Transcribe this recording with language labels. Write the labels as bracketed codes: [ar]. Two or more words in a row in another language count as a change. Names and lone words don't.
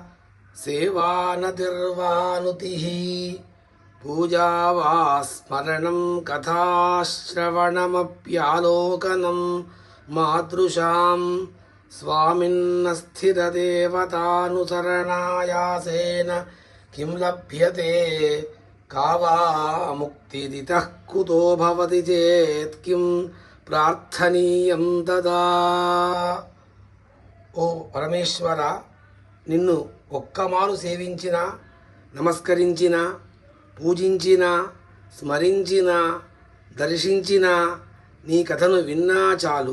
[sa] सेवानतिर्वानुतिः पूजा वा स्मरणं कथाश्रवणमप्यालोकनं मातृशां स्वामिन्नस्थिरदेवतानुसरणायासेन किं लभ्यते का वा मुक्तिदितः कुतो भवति चेत् किं ప్రార్థనీయం తదా. [te] ఓ పరమేశ్వర, నిన్ను ఒక్కమారు సేవించిన, నమస్కరించిన, పూజించిన, స్మరించిన, దర్శించిన, నీ కథను విన్నా చాలు.